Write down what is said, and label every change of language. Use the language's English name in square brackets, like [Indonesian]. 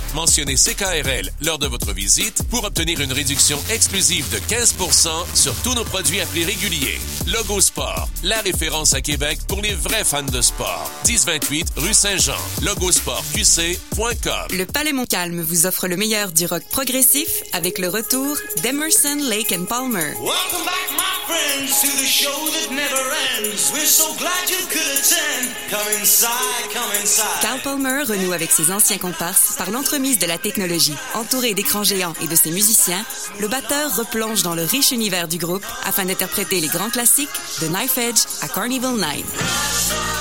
[French] Mentionnez CKRL lors de votre visite pour obtenir une réduction exclusive de 15% sur tous nos produits à prix réguliers. Logo Sport, la référence à Québec pour les vrais fans de sport. 1028 rue Saint-Jean, logosportqc.com. Le Palais Montcalm vous offre le meilleur du rock progressif avec le retour d'Emerson, Lake & Palmer. [English] Welcome back, my friends, to the show that never ends. We're so glad you could attend. Come inside, come inside. [French] Carl Palmer renoue avec ses anciens comparses par l'entremise de la technologie. Entouré d'écrans géants et de ses musiciens, le batteur replonge dans le riche univers du groupe afin d'interpréter les grands classiques de Knife Edge à Carnival 9.